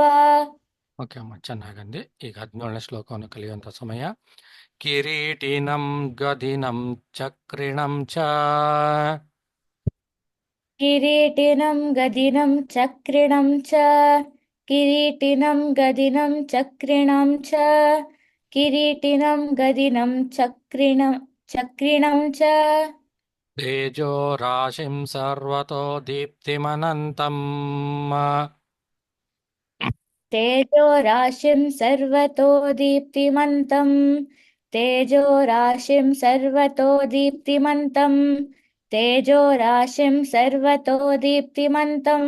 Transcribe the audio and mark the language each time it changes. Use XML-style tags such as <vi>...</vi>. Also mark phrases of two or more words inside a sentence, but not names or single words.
<kn>ಓಕೆ ಅಮ್ಮ, ಚೆನ್ನಾಗಂದಿ. ಈಗ 17ನೇ ಶ್ಲೋಕವನ್ನು ಕಲಿಯುವಂಥ ಸಮಯ.</kn> <sa>ಕಿರೀಟಿನಂ ಗದಿನಂ ಚಕ್ರಿಣಂ ಚ ಕಿರೀಟಿನಂ ಗದಿನಂ ಚಕ್ರಿಣಂ ಚ ಕಿರೀಟಿನಂ ಗದಿನಂ ಚಕ್ರಿಣಂ ಚ ಕಿರೀಟಿನಂ ಗದಿನಂ ಚಕ್ರಿಣಂ ಚ ತೇಜೋ ರಾಶಿಂ ಸರ್ವತೋ ದೀಪ್ತಿಮನಂತಂ तेजो राशिं सर्वतो दीप्तिमन्तं तेजो राशिं सर्वतो दीप्तिमन्तं तेजो राशिं सर्वतो दीप्तिमन्तम्</sa>